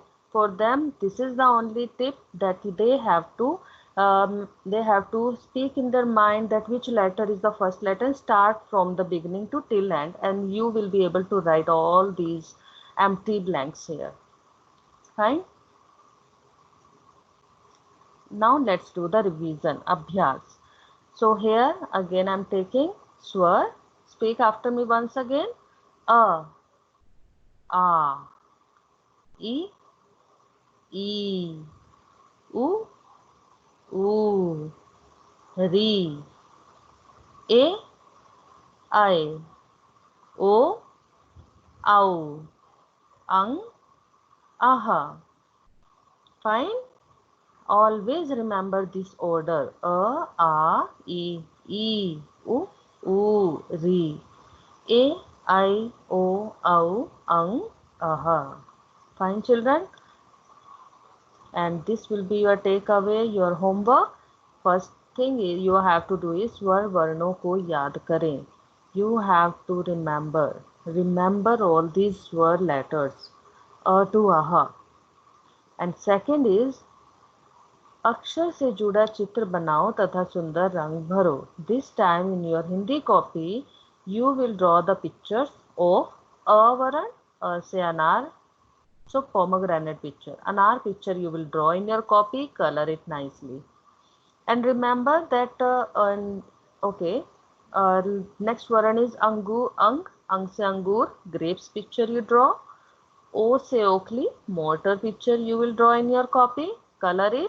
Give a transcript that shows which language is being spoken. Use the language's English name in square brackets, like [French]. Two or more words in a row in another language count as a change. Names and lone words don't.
[English] For them, this is the only tip that they have to speak in their mind that which letter is the first letter and start from the beginning to till end, and you will be able to write all these empty blanks here. Fine. Now let's do the revision, abhyas. So here again I'm taking swar. Speak after me once again. [Hindi] अ, इ, ई, उ, ऋ, ए, ऐ, ओ, औ, अं, अः. [English] Fine. Always remember this order. [Hindi] अ, इ, उ, ऋ. ए, ऐ, ओ, औ, अं, अः. [English] Fine, children. And this will be your takeaway, your homework. First thing you have to do is [Hindi] स्वर वर्णों को याद करें. [English] You have to remember all these swar letters, a to aha. And second is [Hindi] अक्षर से जुड़ा चित्र बनाओ तथा सुंदर रंग भरो. [English] This time in your Hindi copy, you will draw the pictures of a varan, [Hindi] अ से अनार. [English] So pomegranate picture, anar picture you will draw in your copy, color it nicely. And remember that next varan is angu, [Hindi] अं से अंगूर, [English] grapes picture you draw. [Hindi] ओ से ओखली, [English] mortar picture you will draw in your copy, color it.